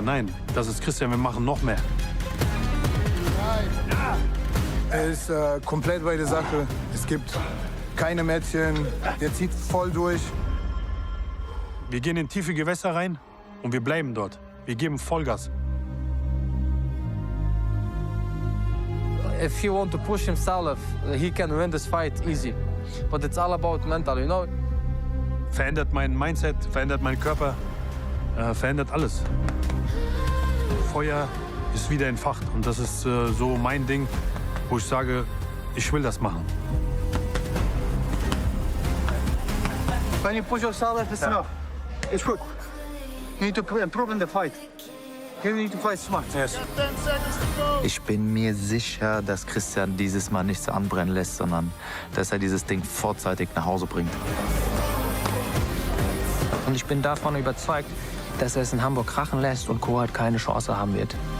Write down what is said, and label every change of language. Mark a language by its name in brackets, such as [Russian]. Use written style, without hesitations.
[German] Nein, das ist Christian, wir machen noch mehr. Er ist komplett bei der Sache. Es gibt keine Mädchen, der zieht voll durch. Wir gehen in tiefe Gewässer rein und wir bleiben dort. Wir geben Vollgas. [English] If he want to push himself, he can win this fight easy. But it's all about mental, you know? [German] Verändert mein Mindset, verändert meinen Körper, verändert alles. Feuer ist wieder entfacht und das ist so mein Ding, wo ich sage, ich will das machen. [English] When you push yourself, it's enough. It's good. You need to improve in the fight. You need to fight smart. Yes. [German] Ich bin mir sicher, dass Christian dieses Mal nichts anbrennen lässt, sondern dass er dieses Ding vorzeitig nach Hause bringt. Und ich bin davon überzeugt, dass er es in Hamburg krachen lässt und Kohout keine Chance haben wird.